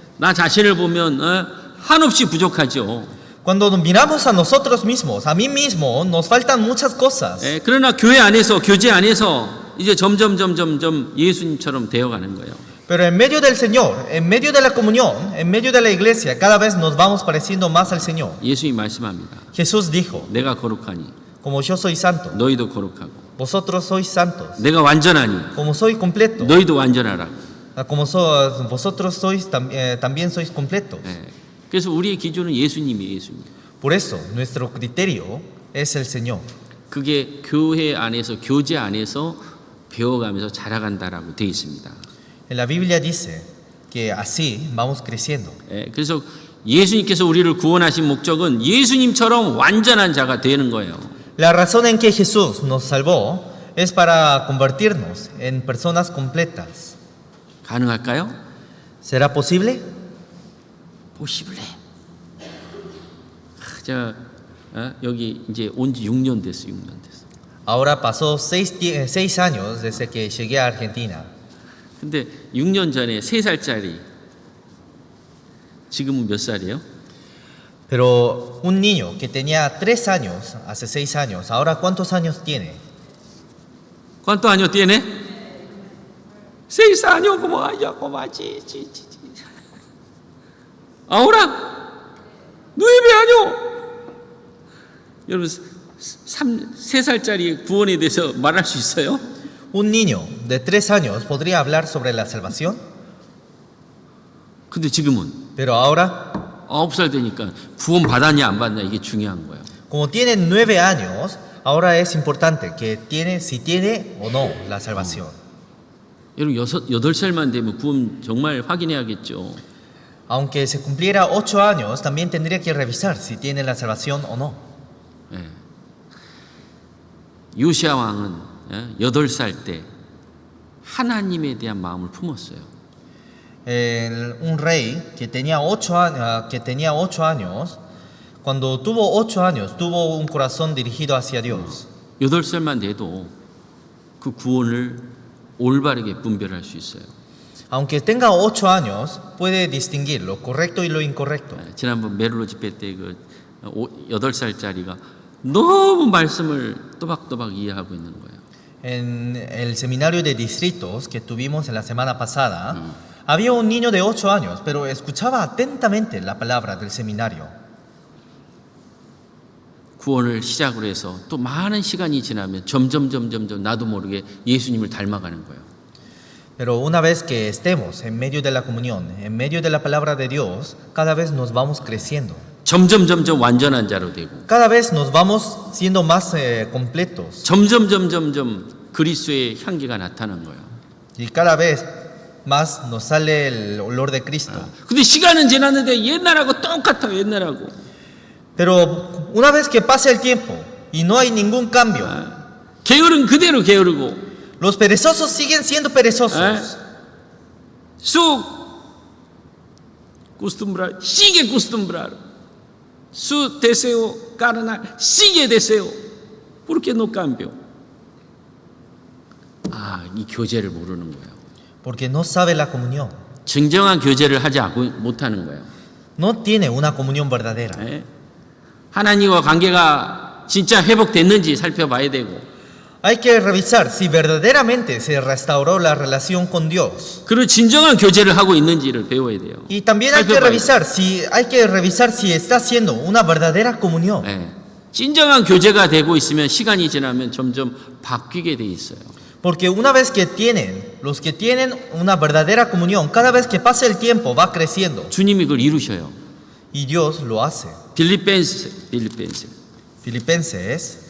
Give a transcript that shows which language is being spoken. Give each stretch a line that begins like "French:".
Korean: 나 자신을 보면 한없이 부족하죠.
Spanish: Cuando miramos a nosotros mismos, a mí mismo, nos faltan muchas cosas.
Korean: 그러나 교회 안에서 교제 안에서 이제 점점 예수님처럼 되어가는 거예요.
Spanish: Pero en medio del Señor, en medio de la comunión, en medio de la iglesia, cada vez nos vamos pareciendo más al Señor.
Korean: 예수님이 말씀합니다.
Spanish: Jesús dijo,
Korean: 내가 거룩하니
Spanish: como yo soy santo,
Korean: 너희도 거룩하고,
Spanish: vosotros sois santos.
Korean: 내가 완전하니
Spanish: Como soy completo,
Korean: 너희도 완전하라.
Spanish: vosotros sois también sois completos.
Korean: 예. 그래서 우리의 기준은 예수님이에요, 예수님.
Spanish: Por eso, nuestro criterio es el Señor.
Korean: 그게 교회 안에서, 교제 안에서 배워가면서 자라간다라고 되어 있습니다.
Spanish: En la Biblia dice que así vamos creciendo.
Korean: 예. 그래서 예수님께서 우리를 구원하신 목적은 예수님처럼 완전한 자가 되는 거예요.
Spanish: La razón en que Jesús nos salvó es para convertirnos en personas completas.
Korean: 가능할까요?
Spanish: ¿Será posible? 포시블레.
Korean: 제가 여기 이제 온 지 6년 됐어요. 6년 됐어.
Spanish: Ahora pasó 6 años desde que llegué a Argentina.
Korean: 근데 6년 전에 3살짜리 지금은 몇 살이에요?
Spanish: Pero un niño que tenía 3 años, hace 6 años, ¿ahora cuántos años tiene? ¿Cuántos años tiene? 6 años, como allá, como allí. Ahora 9 años.
Korean: 여러분 3살짜리 구원에 대해서 말할 수 있어요?
Spanish: Un niño de 3 años podría hablar sobre la salvación,
Korean: 근데 지금은
Spanish: pero ahora,
Korean: 9살 되니까 구원 받았냐 안 받냐 이게 중요한 거예요.
Spanish: como tiene 9 años, ahora es importante que si tiene o no la salvación.
Korean: 여러분 8살만 되면 구원 정말 확인해야겠죠.
Spanish: Aunque se cumpliera 8 años, también tendría que revisar si tiene la salvación o no.
Korean: 예. 요시야 왕은 8살 때 하나님에 대한 마음을 품었어요.
Spanish: Un rey que tenía 8 años, cuando tuvo 8 años, tuvo un corazón dirigido hacia Dios.
Korean: 8살만 돼도 그 구원을 올바르게 분별할 수 있어요.
Spanish: Aunque tenga 8 años, puede distinguir lo correcto y lo incorrecto.
Korean: 지난번 메를로 집회 때 그 8살짜리가 너무 말씀을 또박또박 이해하고 있는 거예요.
Spanish: En el seminario de distritos que tuvimos en la semana pasada, había un niño de 8 años, pero escuchaba atentamente la palabra del seminario.
Korean: 구원을 시작으로 해서 또 많은 시간이 지나면 점점 나도 모르게 예수님을 닮아가는 거예요.
Spanish: Pero una vez que estemos en medio de la comunión, en medio de la palabra de Dios, cada vez nos vamos creciendo.
Korean: 점점 완전한 자로 되고
Spanish: Cada vez nos vamos siendo más completos.
Korean: 점점 그리스도의 향기가 나타나는 거예요.
Spanish: Y cada vez más nos sale el olor de Cristo.
Korean: 근데 시간은 지났는데 옛날하고 똑같아요. 옛날하고.
Spanish: Pero una vez que pasa el tiempo y no hay ningún cambio,
Korean: 게으른 그대로 게으르고
Spanish: los perezosos siguen siendo perezosos. Su costumbrar, sigue costumbrar. Su deseo carnal sigue deseo. ¿Por qué no cambio?
Korean: 이 교제를 모르는 거예요.
Spanish: Porque no sabe la comunión.
Korean: 진정한 교제를 하지 못하는 거예요.
Spanish: No tiene una comunión verdadera.
Korean: 하나님과 관계가 진짜 회복됐는지 살펴봐야 되고
Spanish: Hay que revisar si verdaderamente se restauró la relación con Dios.
Korean: 그리고 진정한 교제를 하고 있는지를 배워야 돼요.
Spanish: Y también hay que revisar si está haciendo una verdadera comunión.
Korean: 진정한 교제가 되고 있으면 시간이 지나면 점점 바뀌게 돼 있어요.
Spanish: Porque una vez que los que tienen una verdadera comunión, cada vez que pasa el tiempo va creciendo.
Korean: 주님이 그걸 이루셔요.
Spanish: Y Dios lo hace. Filipenses